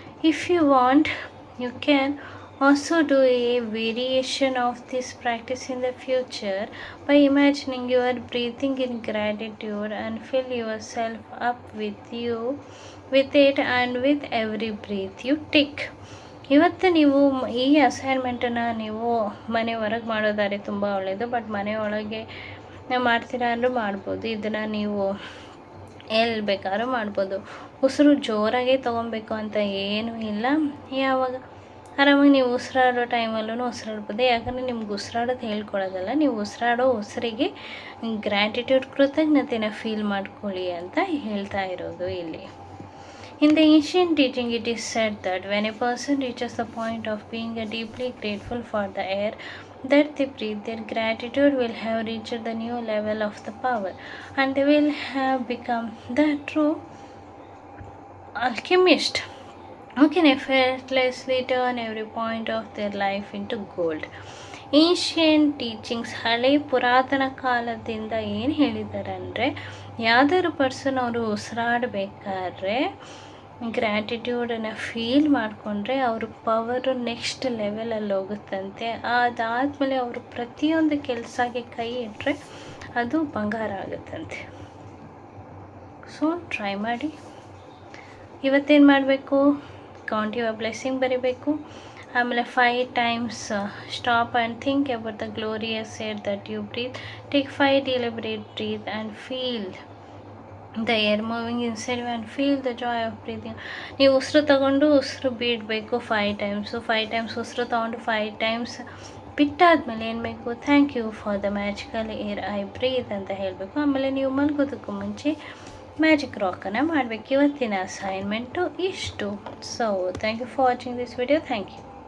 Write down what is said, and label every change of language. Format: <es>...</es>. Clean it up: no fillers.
<en>If you want, you can also do a variation of this practice in the future by imagining you are breathing in gratitude and fill yourself up with it, and with every breath you take.</en> <kn>ಇವತ್ತು ನೀವು ಈ ಅಸೈನ್ಮೆಂಟನ್ನು ನೀವು ಮನೆ ಹೊರಗೆ ಮಾಡೋದಾದ್ರೆ ತುಂಬ ಒಳ್ಳೆಯದು, but ಮನೆ ಒಳಗೆ ಮಾಡ್ತೀರಾ ಅಂದರೂ ಮಾಡ್ಬೋದು. ಇದನ್ನು ನೀವು ಎಲ್ಲಿ ಬೇಕಾದ್ರೂ ಮಾಡ್ಬೋದು. ಉಸಿರು ಜೋರಾಗೆ ತೊಗೊಬೇಕು ಅಂತ ಏನೂ ಇಲ್ಲ. ಯಾವಾಗ ಆರಾಮಾಗಿ ನೀವು ಉಸಿರಾಡೋ ಟೈಮಲ್ಲೂ ಉಸಿರಾಡ್ಬೋದು. ಯಾಕಂದರೆ ನಿಮ್ಗೆ ಉಸಿರಾಡೋದು ಹೇಳ್ಕೊಡೋದಲ್ಲ, ನೀವು ಉಸಿರಾಡೋ ಉಸಿರಿಗೆ ಗ್ರ್ಯಾಟಿಟ್ಯೂಡ್ ಕೃತಜ್ಞತೆನ ಫೀಲ್ ಮಾಡ್ಕೊಳ್ಳಿ ಅಂತ ಹೇಳ್ತಾ ಇರೋದು ಇಲ್ಲಿ.</kn> <en>In the ancient teaching, it is said that when a person reaches the point of being deeply grateful for the air that they breathe, their gratitude will have reached the new level of the power, and they will have become the true alchemist who can effortlessly turn every point of their life into gold.</en> <kn>Ancient teachings, ಹಳೆ ಪುರಾತನ ಕಾಲದಿಂದ ಏನು ಹೇಳಿದ್ದಾರೆ ಅಂದರೆ, ಯಾವ್ದಾದ್ರು person ಅವರು ಉಸಿರಾಡಬೇಕಾದ್ರೆ ಗ್ರ್ಯಾಟಿಟ್ಯೂಡನ್ನು feel ಮಾಡಿಕೊಂಡ್ರೆ ಅವ್ರ ಪವರು ನೆಕ್ಸ್ಟ್ ಲೆವೆಲಲ್ಲಿ ಹೋಗುತ್ತಂತೆ. ಅದಾದಮೇಲೆ ಅವರು ಪ್ರತಿಯೊಂದು ಕೆಲಸಕ್ಕೆ ಕೈ ಇಟ್ಟರೆ ಅದು ಬಂಗಾರ ಆಗುತ್ತಂತೆ. ಸೊ ಟ್ರೈ ಮಾಡಿ. ಇವತ್ತೇನು ಮಾಡಬೇಕು,</kn> <en>count your blessing</en> <kn>ಬರೀಬೇಕು. ಆಮೇಲೆ</kn> <en>5 times stop and think about the glorious air that you breathe. Take 5 deliberate breath and feel the air moving inside you and feel the joy of breathing.</en> <kn>ನೀವು ಉಸಿರು ತಗೊಂಡು ಉಸಿರು ಬಿಡಬೇಕು 5 times. 5 times ಉಸಿರು ತೊಗೊಂಡು 5 times ಬಿಟ್ಟಾದ್ಮೇಲೆ ಏನು ಬೇಕು,</kn> <en>thank you for the magical air I breathe</en> <kn>ಅಂತ ಹೇಳಬೇಕು. ಆಮೇಲೆ ನೀವು ಮಲಗೋದಕ್ಕೂ ಮುಂಚೆ ಮ್ಯಾಜಿಕ್ ರಾಕನ್ನು ಮಾಡಬೇಕು. ಇವತ್ತಿನ ಅಸೈನ್ಮೆಂಟು ಇಷ್ಟು.</kn> <en>So thank you for watching this video. Thank you.</en>